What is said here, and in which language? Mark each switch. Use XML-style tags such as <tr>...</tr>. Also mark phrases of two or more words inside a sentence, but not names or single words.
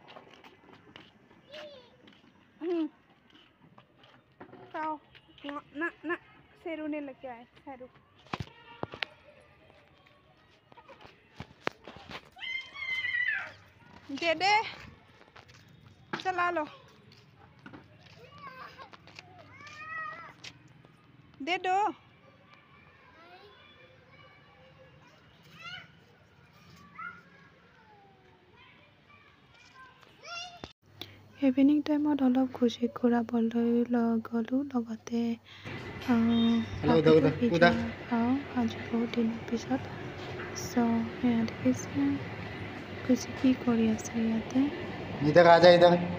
<hi>खाओ ना ना, शेरू ने लेके आए। शेरू दे दे, चला लो, दे दो।</hi> <en>evening time</en> <as>অলপ ঘূৰি ঘূৰাবলৈ গ'লোঁ, লগতে পিঠা খাওঁ আজি বহুত দিনৰ পিছত। চ' সেয়া দেখিছে খুশি কি কৰি আছে ইয়াতে।</as> <hi>इधर आ जा इधर।</hi>